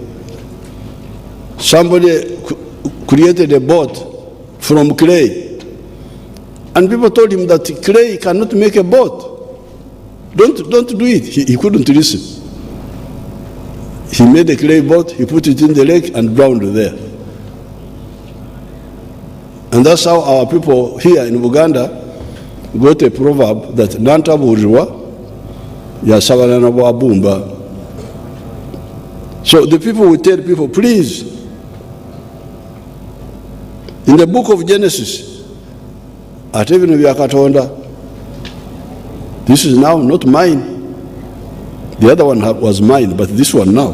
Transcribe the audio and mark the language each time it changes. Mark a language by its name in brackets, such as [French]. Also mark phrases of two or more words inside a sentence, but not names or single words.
[English] Somebody created a boat from clay, and people told him that clay cannot make a boat. Don't do it. He couldn't listen. He made a clay boat, he put it in the lake and drowned there. And that's how our people here in Uganda got a proverb that [Ganda] Nantabuulirwa yasabala na bwabumba. [English] So the people will tell people, please, in the book of Genesis, at even Katonda, this is now not mine. The other one was mine, but this one now.